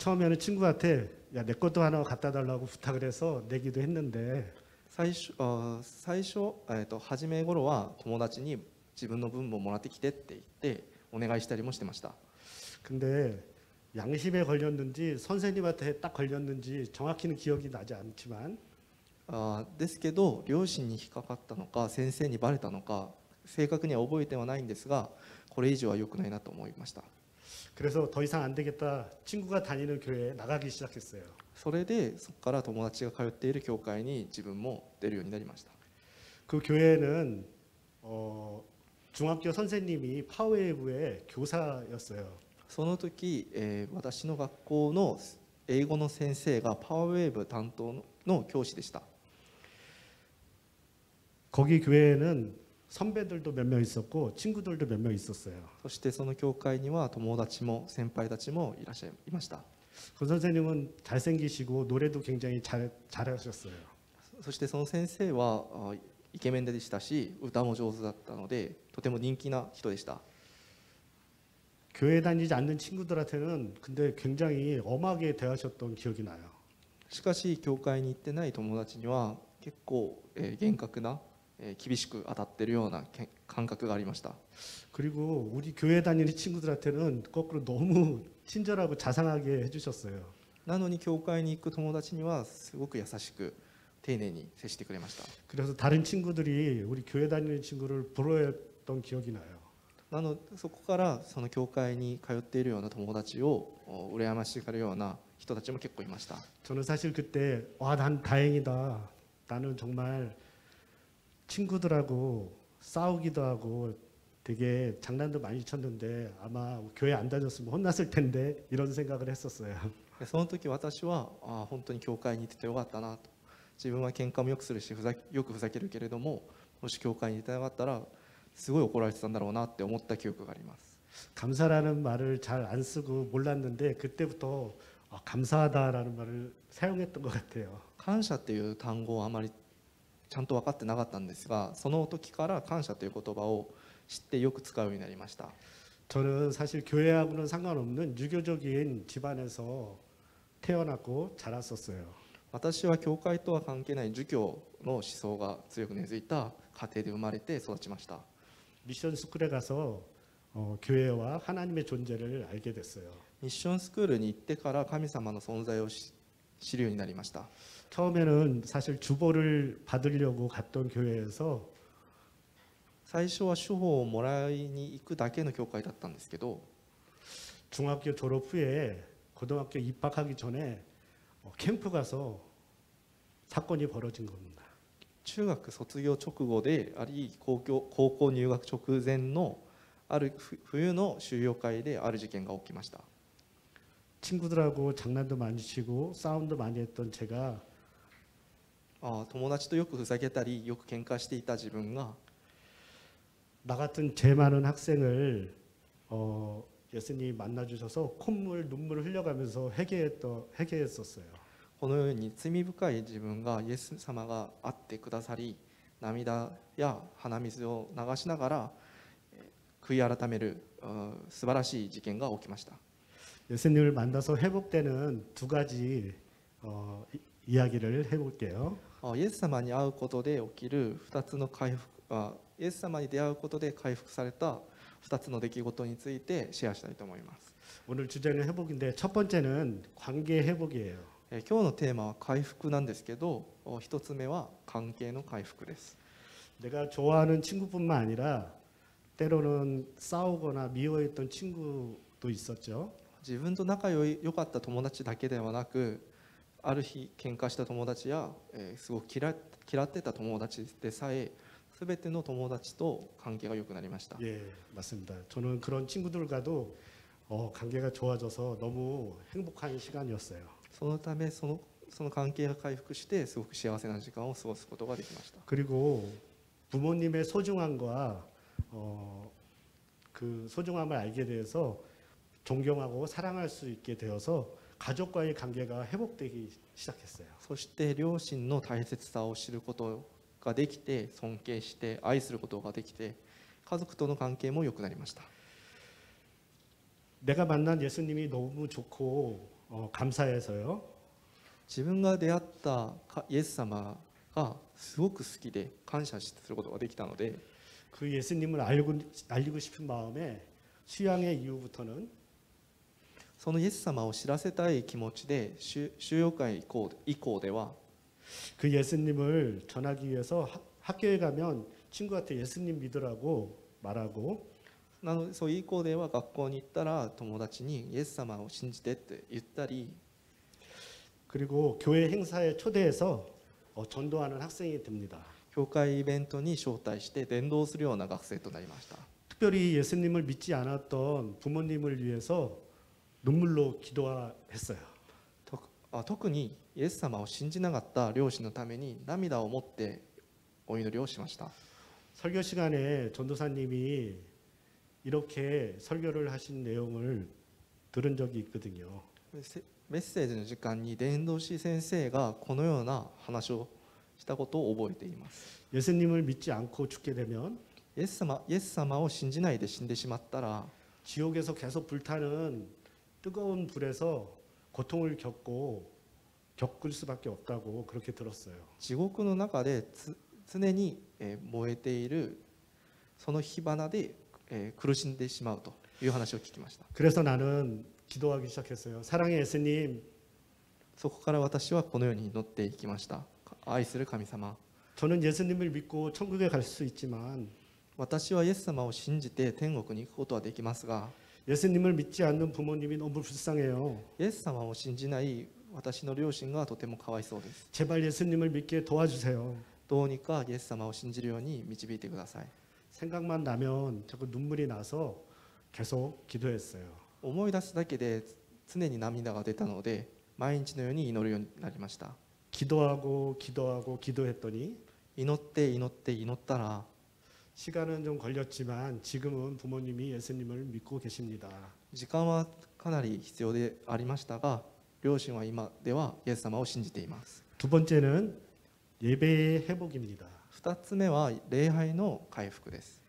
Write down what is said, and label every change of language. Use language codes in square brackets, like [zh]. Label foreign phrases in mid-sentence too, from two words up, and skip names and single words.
[ko] 처음에는 친구한테 야, 내 것도 하나 갖다 달라고 부탁을 해서 내기도 했는데 [ja] 最初初め頃は友達に自分の分ももらってきてって言ってお願いしたりもしてました。 [ko] 근데 양심에 걸렸는지 선생님한테 딱 걸렸는지 정확히는 기억이 나지 않지만 [ja] ですけど両親に引っかかったのか先生にバレたのか正確には覚えてはないんですが、これ以上は良くないなと思いました。 [ko] 그래서 더 이상 안 되겠다. 친구가 다니는 교회에 나가기 시작했어요. [ja] それでそこから友達が通っている教会に自分も出るようになりました。 [ko] 그 교회는 중학교 선생님이 파워웨이브의 교사였어요. [ja] その時、私の学校の英語の先生がパワーウェーブ担当の教師でした。 [ko] 거기 교회에는 선배들도 몇 명 있었고 친구들도 몇 명 있었어요. [ja] そしてその教会には友達も先輩たちもいました。 [ko] 그 선생님은 잘생기시고 노래도 굉장히 잘하셨어요. [ja] そしてその先生はイケメンでしたし歌も上手だったのでとても人気な人でした。 [ko] 교회 다니지 않는 친구들한테는 근데 굉장히 엄하게 대하셨던 기억이 나요. [ja] しかし教会に行ってない友達には結構厳格な厳しく当たっているような感覚がありました。 [ko] 그리고 우리 교회 다니는 친구들한테는 거꾸로 너무 친절하고 자상하게 해주셨어요. [ja] なのに教会に行く友達にはすごく優しく丁寧に接してくれました。 [ko] 그래서 다른 친구들이 우리 교회 다니는 친구를 부러워했던 기억이 나요. [ja] そこからその教会に通っているような友達を羨ましがるような人たちも結構いました。 [ko] 저는 사실 그때 난 다행이다. 나는 정말 친구들하고 싸우기도 하고 되게 장난도 많이 쳤는데 아마 교회 안 다녔으면 혼났을 텐데 이런 생각을 했었어요. [ja] その時私は本当に教会に行っててよかったなと。自分は喧嘩もよくするしよくふざけるけれども、もし教会に行ってなかったらすごい怒られてたんだろうなって思った記憶があります。 [ko] 감사라는 말을 잘 안 쓰고 몰랐는데 그때부터 감사하다라는 말을 사용했던 것 같아요. [ja] 感謝っていう単語をあまりちゃんと分かってなかったんですが、その時から感謝という言葉を知ってよく使うようになりました。 [ko] 저는 사실 교회하고는 상관없는 유교적인 집안에서 태어났고 자랐었어요. [ja] 私は教会とは関係ない儒教の思想が強く根付いた家庭で生まれて育ちました。 [ko] 미션 스쿨에 가서 교회와 하나님의 존재를 알게 됐어요. [ja] ミッションスクールに行ってから神様の存在を知るようになりました。 [ko] 처음에는 사실 주보를 받으려고 갔던 교회에서 [ja] 最初は処方をもらいに行くだけの教会だったんですけど、 [ko] 중학교 졸업 후에 고등학교 입학하기 전에 캠프 가서 사건이 벌어진 겁니다. [ja] 中学卒業直後であり高校入学直前のある冬の修養会である事件が起きました。 [ko] 친구들하고 장난도 많이 치고 싸움도 많이 했던 제가 [ja] 友達とよくふざけたりよく喧嘩していた自分が [ko] 나 같은 죄 많은 학생을 예수님 만나 주셔서 콧물 눈물을 흘려가면서 회개했었어요. [ja] このように罪深い自分がイエス様が会ってくださり、涙や鼻水を流しながら悔い改める素晴らしい事件が起きました。 [ko] 예수님을 만나서 회복되는 두 가지 이야기를 해볼게요. [ja] イエス様に会うことで起きる2つの回復、イエス様に出会うことで回復された2つの出来事についてシェアしたいと思います。 [ko] 오늘 주제는 회복인데 첫 번째는 관계 회복이에요. [ja] 今日のテーマは回復なんですけど、1つ目は関係の回復です。 [ko] 내가 좋아하는 친구뿐만 아니라 때로는 싸우거나 미워했던 친구도 있었죠. [ja] 自分と仲良かった友達だけではなく、ある日喧嘩した友達や、すごく嫌ってた友達でさえ、全ての友達と関係が良くなりました。 [ko] 예, 맞습니다. 저는 그런 친구들과도 관계가 좋아져서 너무 행복한 시간이었어요. [ja] そのためその関係が回復してすごく幸せな時間を過ごすことができました。 [ko] 그리고 부모님의 소중함과 그 소중함을 알게 돼서 존경하고 사랑할 수 있게 되어서 가족과의 관계가 회복되기 시작했어요. [ja] そして両親の大切さを知ることができて、尊敬して愛することができて、家族との関係も良くなりました。 [ko] 내가 만난 예수님이 너무 좋고 감사해서요. [ja] 自分が出会ったイエス様がすごく好きで感謝することができたので、 [ko] 그 예수님을 알리고 싶은 마음에 수양회 이후부터는 [ja] そのイエス様を知らせたい気持ちで収容会以降では、 [ko] 그 예수님을 전하기 위해서 학교에 가면 친구한테 예수님 믿으라고 말하고 [ja] そういう以降では学校に行ったら友達にイエス様を信じてって言ったり、 [ko] 그리고 교회 행사에 초대해서 전도하는 학생이 됩니다. [ja] 教会イベントに招待して伝道するような学生となりました。 [ko] 특별히 예수님을 믿지 않았던 부모님을 위해서 눈물로 기도했어요. [ja] 特にイエス様を信じなかった両親のために涙を持ってお祈りをしました。 [ko] 설교 시간에 전도사님이 이렇게 설교를 하신 내용을 들은 적이 있거든요. [ja] メッセージの時間に伝道師先生がこのような話をしたことを覚えています。 [ko] 예수님을 믿지 않고 죽게 되면 [ja] イエス様を信じないで死んでしまったら、 [ko] 지옥에서 계속 불타는 뜨거운 불에서 고통을 겪을 수밖에 없다고 그렇게 들었어요. [ja] 地獄の中で常に燃えているその火花で苦しんでしまうという話を聞きました。 [ko] 그래서 나는 기도하기 시작했어요. 사랑의 예수님, [ja] そこから私はこのように祈っていきました。愛する神様、 [ko] 저는 예수님을 믿고 천국에 갈 수 있지만 [ja] 私はイエス様を信じて天国に行くことはできますが、 [ko] 예수님을 믿지 않는 부모님이 너무 불쌍해요. [ja] イエス様を信じない私の両親がとてもかわいそうです。 [ko] 제발 예수님을 믿게 도와주세요. [ja] どうにかイエス様を信じるように導いてください。 [ko] 생각만 나면 자꾸 눈물이 나서 계속 기도했어요. [ja] 思い出すだけで常に涙が出たので、毎日のように祈るようになりました。 [ko] 기도했더니 [ja] 祈ったら、 [ko] 시간은 좀 걸렸지만 지금은 부모님이 예수님을 믿고 계십니다. [ja] 時間はかなり必要でありましたが、両親は今ではイエス様を信じています。 [ko] 두 번째는 예배의 회복입니다. [ja] 2 つ目は礼拝の回復です。